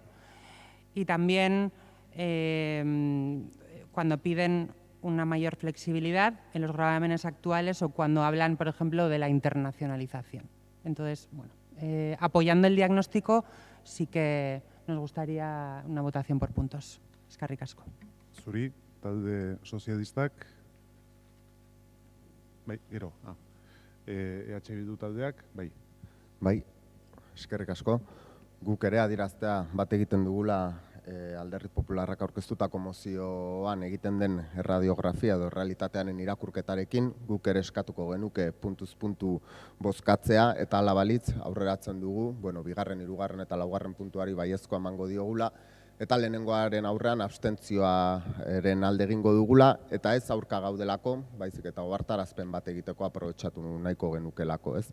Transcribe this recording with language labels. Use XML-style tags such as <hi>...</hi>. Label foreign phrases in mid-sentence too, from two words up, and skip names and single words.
<es>Y también cuando piden una mayor flexibilidad en los gravámenes actuales o cuando hablan, por ejemplo, de la internacionalización. Entonces, bueno, apoyando el diagnóstico, sí que nos gustaría una votación por puntos.</es> <eu>Eskerrik asko. Zuri, talde sozialistak. Bai, gero. EH Bildu taldeak, bai. Bai, eskerrik asko. Guk ere adieraztea bat egiten dugula Alderdi Popularrak aurkeztutako mozioan egiten den erradiografia edo realitatearen irakurketarekin guk ere eskatuko genuke puntuz puntu bozkatzea eta hala balitz aurreratzen dugu, bueno, bigarren, hirugarren eta laugarren puntuari baiezkoa emango diogula eta lehenengoaren aurrean abstentzioaren alde egingo dugula eta ez aurka gaudelako, baizik eta ohartarazpen bat egiteko aprobetxatu nahiko genukelako, ez?</eu>